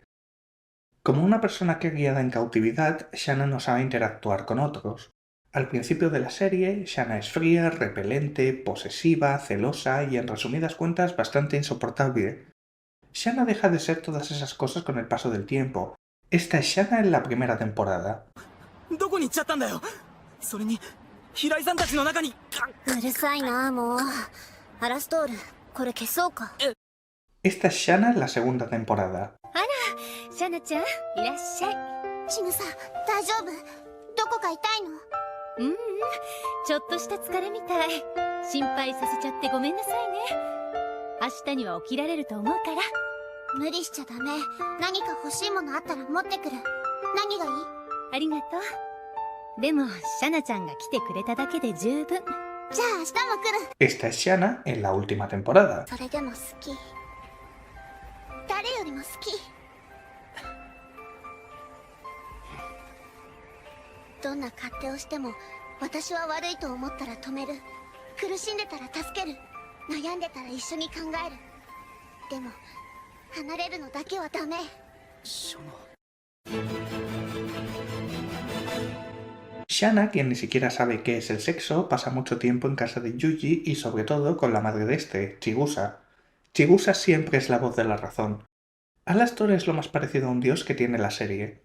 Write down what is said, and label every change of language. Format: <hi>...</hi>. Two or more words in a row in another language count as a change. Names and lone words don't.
<es>Como una persona criada en cautividad, Shanna no sabe interactuar con otros. Al principio de la serie, Shanna es fría, repelente, posesiva, celosa y en resumidas cuentas bastante insoportable. Shanna deja de ser todas esas cosas con el paso del tiempo. Esta es Shanna en la primera temporada.</es> <ja>どこに行っちゃったんだよ。それに平井さんたちの中に。うるさいなもう。アラストール、これ消そうか。</ja> <es>Esta es Shanna en la segunda temporada.</es> <ja>シャナちゃんいらっしゃい。チヌさん、大丈夫？どこか痛いの？ちょっとした疲れみたい。心配させちゃってごめんなさいね。明日には起きられると思うから。無理しちゃダメ。何か欲しいものあったら持ってくる。何がいい？ありがとう。でもシャナちゃんが来てくれただけで十分。じゃあ明日も来る。</ja> <es>Esta es Shanna en la última temporada.</es> <ja>それでも好き。誰よりも好き。どんな勝手をしても私は悪いと思ったら止める。苦しんでたら助ける。悩んでたら一緒に考える。でも離れるのだけはダメ。シャナ。</ja> <es>Shanna, quien ni siquiera sabe qué es el sexo, pasa mucho tiempo en casa de Yuji y sobre todo con la madre de este, Chigusa. Chigusa siempre es la voz de la razón. Alastor es lo más parecido a un dios que tiene la serie.</es>